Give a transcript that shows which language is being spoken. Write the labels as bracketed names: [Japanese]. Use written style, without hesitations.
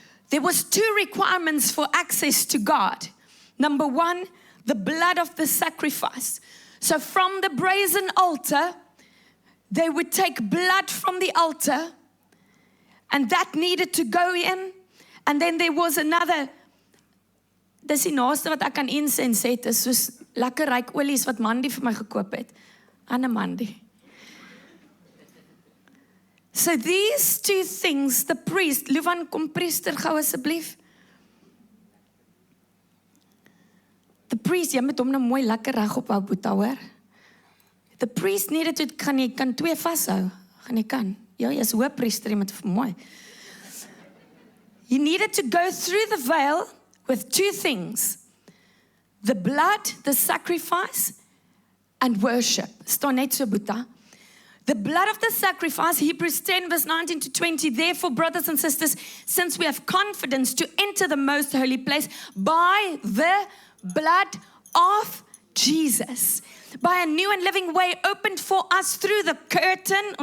[English] There was 2 requirements for access to God. Number 1, the blood of the sacrifice. So from the brazen altar, they would take blood from the altar, and that needed to go in. And then there was another. [Afrikaans] Dis die naaste wat ek aan incense het, is soos lekker ryk olies wat Mandy vir my gekoop het. Anne Mandy. [English] So these 2 things, the priest, Luvan, [Afrikaans] kom priester gou asseblief. [English] The priest, [Afrikaans] jy moet hom nou mooi lekker reg op hou, Boeta, hoor. [English] The priest needed to, [Afrikaans] kan 2 vashou, gaan jy kan. Ja, jy is hoofpriester, jy moet mooi. [English] He needed to go through the veil with 2 things. The blood, the sacrifice, and worship. [Afrikaans] Staan net so, Boeta. [English] The blood of the sacrifice, Hebrews 10 verse 19 to 20. Therefore, brothers and sisters, since we have confidence to enter the most holy place by the blood of Jesus, by a new and living way opened for us through the curtain.